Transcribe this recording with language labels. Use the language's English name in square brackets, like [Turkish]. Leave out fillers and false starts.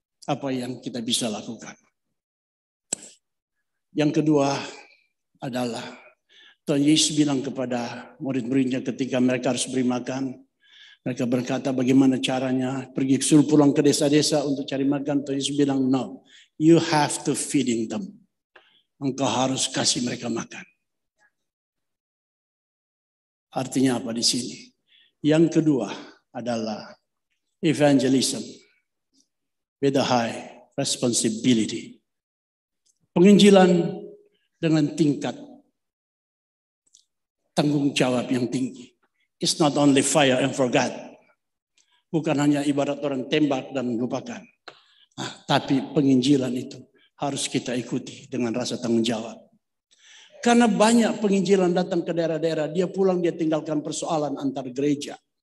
[Indonesian] Apa yang kita bisa lakukan. Yang kedua adalah Tuhan Yesus bilang kepada murid-muridnya ketika mereka harus beri makan. Mereka berkata bagaimana caranya pergi suruh pulang ke desa-desa untuk cari makan. Tuhan Yesus bilang [English] no, you have to feeding them. [Indonesian] Engkau harus kasih mereka makan. Artinya apa di sini? Yang kedua adalah [English] evangelism with a high responsibility. [Indonesian] Penginjilan dengan tingkat tanggung jawab yang tinggi. [English] It's not only fire and forget. [Indonesian] Bukan hanya ibarat orang tembak dan lupakan. Tapi penginjilan itu harus kita ikuti dengan rasa tanggung jawab. Karena banyak penginjilan datang ke daerah-daerah, dia pulang dia tinggalkan persoalan antar gereja.